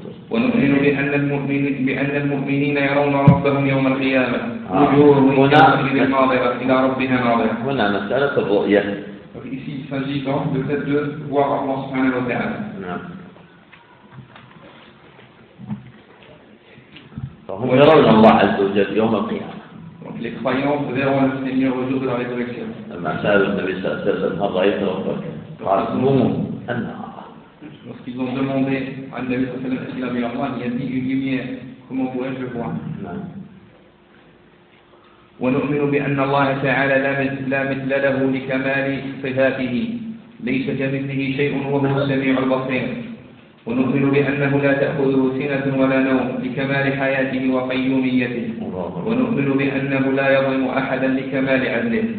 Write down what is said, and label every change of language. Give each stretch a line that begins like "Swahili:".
Arabic: ونؤمن بأن بأن المؤمنين يرون ربهم يوم القيامة وجوههم إلى ربها ناظرة. هنا مسألة الرؤية.
French: Ici il s'agit donc de fait de voir Allah subhanahu wa ta'ala.
Arabic: فهم يرون الله عز وجل يوم القيامة.
French: Les croyants verront le Seigneur au jour de la résurrection. Lorsqu'ils ont demandé à Nabi sallallahu alayhi wa sallam, il a dit une lumière, comment pourrais-je le voir?
Arabic: ونؤمن بأن الله تعالى لا مثل له لكمال صفاته ليس كمثله شيء وهو السميع البصير ونؤمن بأنه لا تأخذه سنة ولا نوم لكمال حياته وقيوميته ونؤمن بأنه لا يظلم أحدا لكمال عدله.